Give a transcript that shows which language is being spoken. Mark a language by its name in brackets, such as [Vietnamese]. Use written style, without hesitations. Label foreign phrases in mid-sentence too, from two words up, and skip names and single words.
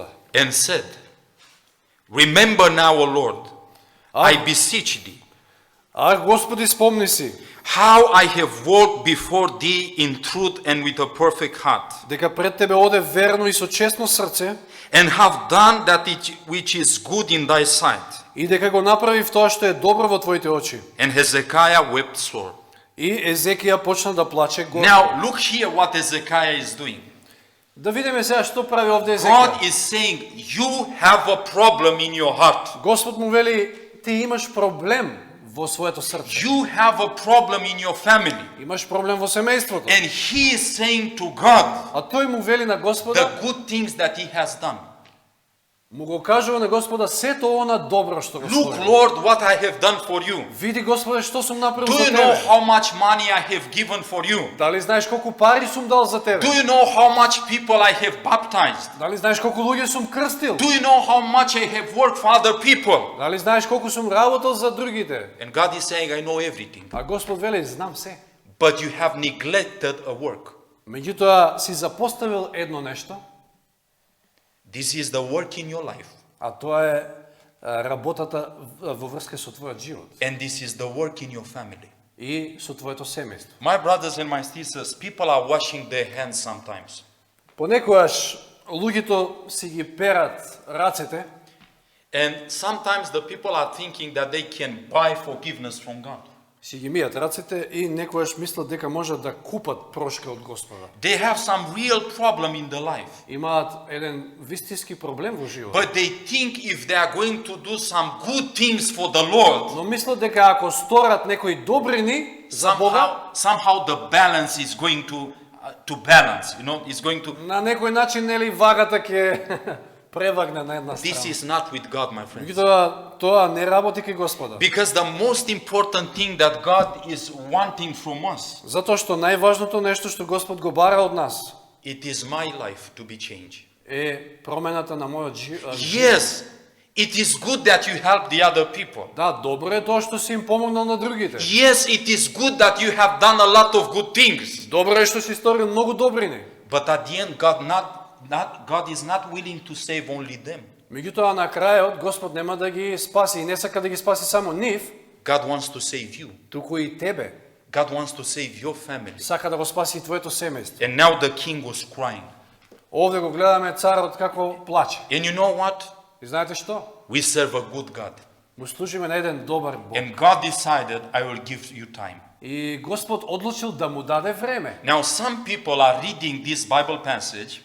[English] and said, Remember now, O Lord, I beseech thee, [Macedonian] Ах, Господи, спомни си, [English] how I have walked before thee in truth and with a perfect heart, [Macedonian] дека пред Тебе оде верно и со честно срце [English] and have done that which is good in thy sight. [Macedonian] и дека го направив тоа што е добро во твоите очи. [English] And Hezekiah wept sore. [Macedonian] И Езекија почна да плаче горко. [English] Now look here what Hezekiah is doing. [Macedonian] Да видиме сега што прави овде [English] God [Macedonian] Езекија. [English] is saying, you have a problem in your heart. [Macedonian] Господ му вели, ти имаш проблем во своето срце. [English] You have a problem in your family. [Macedonian] Имаш проблем во семејството. [English] And he is saying to God [Macedonian] А тој му вели на Господа, [English] the good things that he has done. [Macedonian] му го кажува на Господа сето она добро што го [English] Look, [Macedonian] сторил. [English] Lord, what I have done for you. [Macedonian] Види Господе што сум направил [English] Do [Macedonian] за [English] you know [Macedonian] тебе. [English] how much money I have given for you? [Macedonian] Дали знаеш колку пари сум дал за тебе? [English] Do you know how much people I have baptized? [Macedonian] Дали знаеш колку луѓе сум крстил? [English] Do you know how much I have worked for other people? [Macedonian] Дали знаеш колку сум работел за другите? [English] And God is saying, I know everything. [Macedonian] А Господ вели, знам се. [English] But you have neglected a work. [Macedonian] Меѓутоа си запоставил едно нешто, [English] This is the work in your life. [Macedonian] а тоа е работата во врска со твојот живот [English] And this is the work in your family. [Macedonian] и со твоето семејство. [English] My brothers and my sisters, people are washing their hands sometimes. [Macedonian] Понекогаш луѓето си ги перат рацете [English] And sometimes the people are thinking that they can buy forgiveness from God. [Macedonian] си ги мијат рацете и некојаш мислат дека можат да купат прошка од Господа. [English] They have some real problem in their life. [Macedonian] Имаат еден вистински проблем во живот. [English] But they think if they are going to do some good things for the Lord, [Macedonian] Но мислат дека ако сторат некои добрини за Бога, [English] somehow the balance is going to balance, you know, it's going to. [Macedonian] на некој начин нели вагата ќе превагне на една [English] This [Macedonian] страна. [English] is not with God, my friends. [Macedonian] Меѓутоа тоа не работи кај Господа. [English] Because the most important thing that God is wanting from us, [Macedonian] Затоа што најважното нешто што Господ го бара од нас [English] it is my life to be changed. [Macedonian] е промената на мојот живот. [English] Yes, it is good that you help the other people. [Macedonian] Да, добро е тоа што си им помогнал на другите. [English] Yes, it is good that you have done a lot of good things. [Macedonian] Добро е што си сторил многу добрини. [English] But at the end, God is not willing to save only them. [Macedonian] Меѓутоа на крајот Господ нема да ги спаси и не сака да ги спаси само нив, [English] God wants to save you. [Macedonian] туку и тебе. [English] God wants to save your family. [Macedonian] Сака да го спаси и твоето семејство. [English] And now the king was crying. [Macedonian] Овде го гледаме царот како плаче. [English] And you know what? [Macedonian] И знаете што? [English] We serve a good God. [Macedonian] Му служиме на еден добар Бог. [English] And God decided, I will give you time. [Macedonian] И Господ одлучил да му даде време. [English] Now, some people are reading this Bible passage